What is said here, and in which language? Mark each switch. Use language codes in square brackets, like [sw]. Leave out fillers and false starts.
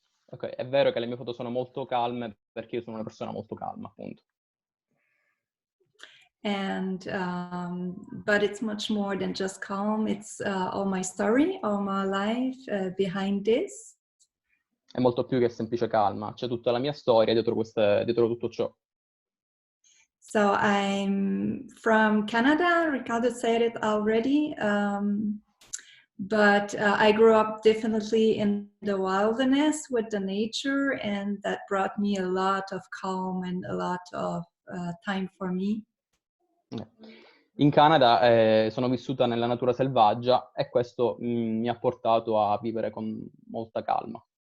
[it] Ok, è vero che le mie foto sono molto calme perché io sono una persona molto calma, appunto. [en] And but it's much more than just calm. It's all my story, all my life behind this. [it] È molto più che semplice calma, c'è tutta la mia storia dietro tutto ciò. [en] So I'm from Canada. Riccardo said it already. But I grew up definitely in the wilderness with the nature, and that brought me a lot of calm and a lot of time for me. [it] In Canada sono vissuta nella natura selvaggia e questo mi ha portato a vivere con molta calma.